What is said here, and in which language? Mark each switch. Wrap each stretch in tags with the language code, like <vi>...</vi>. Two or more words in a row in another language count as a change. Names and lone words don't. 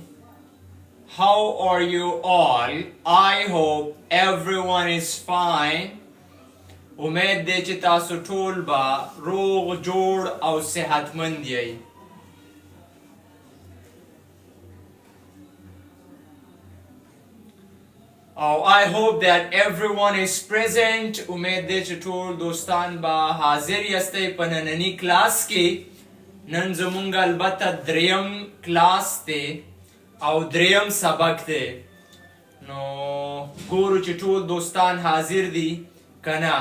<en>How are you all? I hope everyone is fine.</en> <ps>امید دی چې تاسو ټول به روغ جوړ او صحتمند یئ.</ps> <en>او I hope that everyone is present.</en> <ps>امید دی چې ټول دوستان به حاضر یاستئ په نننی کلاس کې. نن زمونږ البته دریم کلاس دی او دریم سبق دی نو ګورو چې ټول دوستان حاضر دي که نه</ps>